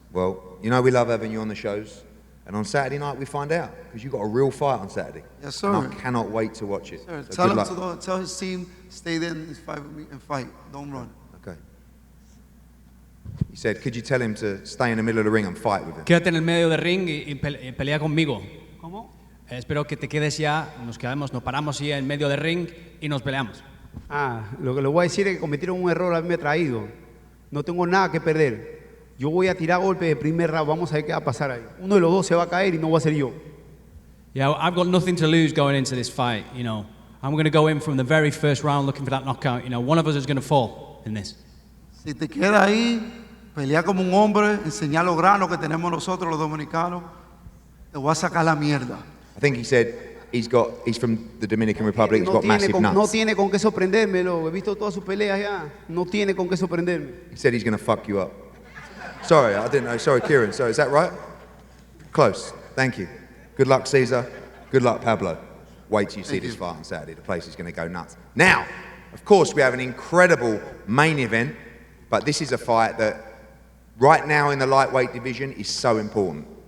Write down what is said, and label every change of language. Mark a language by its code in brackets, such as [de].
[en] Well, you know we love having you on the shows. And on Saturday night we find out, because you've got a real fight on Saturday. Yes, sir. And I cannot wait to watch it. Sir, So tell his team, stay there and fight with me and fight. Don't run. Okay. He said, could you tell him to stay in the middle of the ring and fight with him? [es] Quédate en el medio del ring y pelea conmigo. ¿Cómo? Espero que te quedes ya, nos paramos ya en medio del ring y nos peleamos. Lo que le voy a decir es que cometieron un error, a mí me ha traído. No tengo nada que perder. Yo voy a tirar golpes de primer round, vamos a ver qué va a pasar ahí. Uno de los dos se va a caer y no va a ser yo. [en] Yeah, I've got nothing to lose going into this fight, you know. I'm going to go in from the very first round looking for that knockout. You know, one of us is going to fall in this. [es] Si te quedas ahí, pelea como un hombre, enseñar los granos que tenemos nosotros los dominicanos, te voy a sacar la mierda. [en] I think he said he's from the Dominican Republic, he's got massive nuts. [es] No tiene con qué sorprenderme, he visto todas sus peleas ya. No tiene con qué sorprenderme. [en] He said he's going to fuck you up. Sorry, I didn't know. Sorry, Kieran. So is that right? Close. Thank you. Good luck, Cesar. Good luck, Pablo. Wait till you see this fight on Saturday. The place is going to go nuts. Now, of course, we have an incredible main event, but this is a fight that right now in the lightweight division is so important.